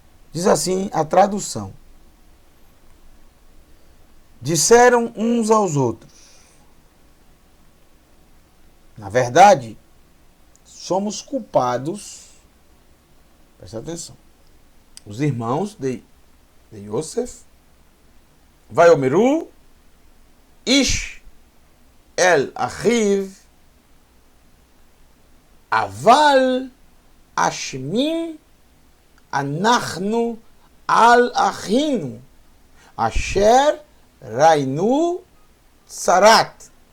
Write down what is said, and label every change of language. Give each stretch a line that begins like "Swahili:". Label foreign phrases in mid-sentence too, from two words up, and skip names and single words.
Portuguese: Diz assim a tradução. Disseram uns aos outros. Na verdade, somos culpados. Presta atenção. Os irmãos de Yosef.
Hebrew: ויאמרו. איש אל אחיו. אבל אשמים אנחנו על אחינו אשר ראינו צרת